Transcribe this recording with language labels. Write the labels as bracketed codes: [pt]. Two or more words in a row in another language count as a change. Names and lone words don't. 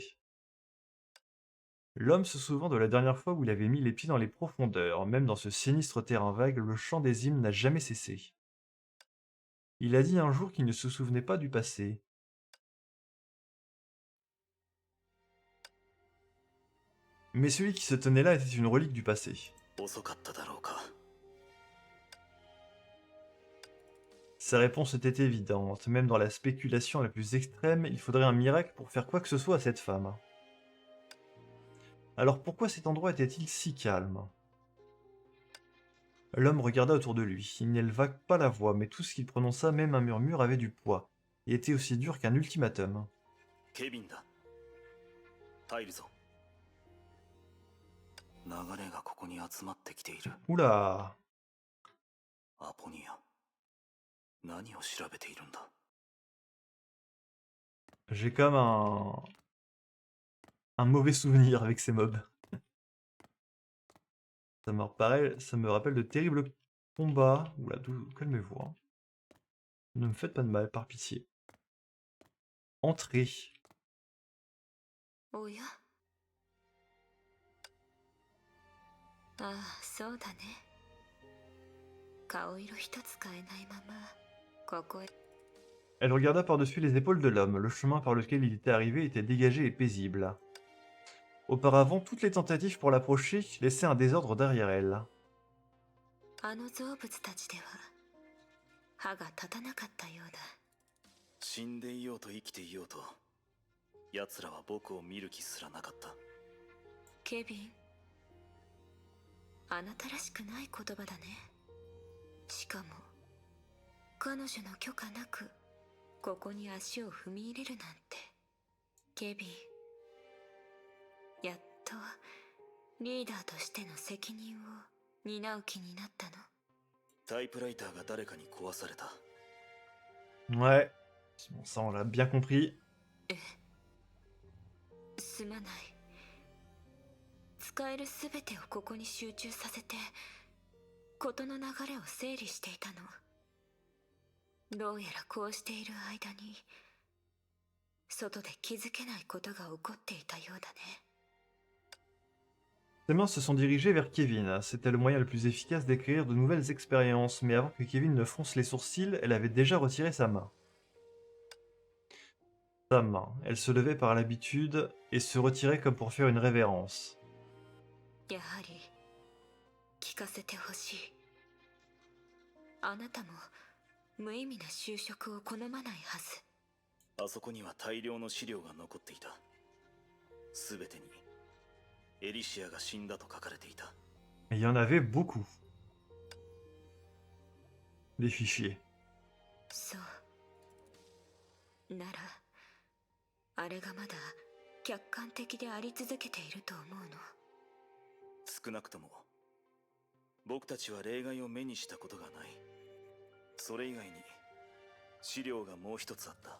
[fr] L'homme se souvint de la dernière fois où il avait mis les pieds dans les profondeurs. Même dans ce sinistre terrain vague, le chant des hymnes n'a jamais cessé. Il a dit un jour qu'il ne se souvenait pas du passé. Mais celui qui se tenait là était une relique du passé. [ja] 遅かっただろうか。 [fr] Sa réponse était évidente. Même dans la spéculation la plus extrême, il faudrait un miracle pour faire quoi que ce soit à cette femme. Alors pourquoi cet endroit était-il si calme? L'homme regarda autour de lui. Il n'éleva pas la voix, mais tout ce qu'il prononça, même un murmure, avait du poids, et était aussi dur qu'un ultimatum. [ja] ケビンだ。入るぞ。流れがここに集まってきている。 [fr] Oula! [ja] アポニア、何を調べているんだ。 [fr] J'ai comme un mauvais souvenir avec ces mobs. Ça me rappelle de terribles combats. Oula, calmez-vous. Hein. Ne me faites pas de mal, par pitié. Entrez. [ja] おや、ああ、そうだね。顔色一つ変えないままここへ。 [fr] Elle regarda par-dessus les épaules de l'homme. Le chemin par lequel il était arrivé était dégagé et paisible. Auparavant, toutes les tentatives pour l'approcher laissaient un désordre derrière elle. [ja] あの造物たちでは歯が立たなかったようだ。死んでいようと生きていようと、奴らは僕を見る気すらなかった。ケビン、あなたらしくない言葉だね。しかも彼女の許可なくここに足を踏み入れるなんて。ケビン、やっとリーダーとしての責任を担う気になったの？タイプライターが誰かに壊された。 [fr] Ouais, bon, ça on l'a bien compris. [ja] すまない。使えるすべてをここに集中させて事の流れを整理していたの。どうやらこうしている間に外で気づけないことが起こっていたようだね。 [fr] Ses mains se sont dirigées vers Kevin. C'était le moyen le plus efficace d'écrire de nouvelles expériences, mais avant que Kevin ne fronce les sourcils, elle avait déjà retiré sa main. Sa main. Elle se levait par l'habitude et se retirait comme pour faire une révérence. [ja] やはり聞かせてほしい。あなたも無意味な就職を好まないはず。あそこには大量の資料が残っていた。すべてにエリシアが死んだと書かれていた。 [fr] Et il y en avait beaucoup. Des fichiers. [ja] そう。ならあれがまだ客観的であり続けていると思うの。少なくとも僕たちは例外を目にしたことがない。それ以外に資料がもう一つあった。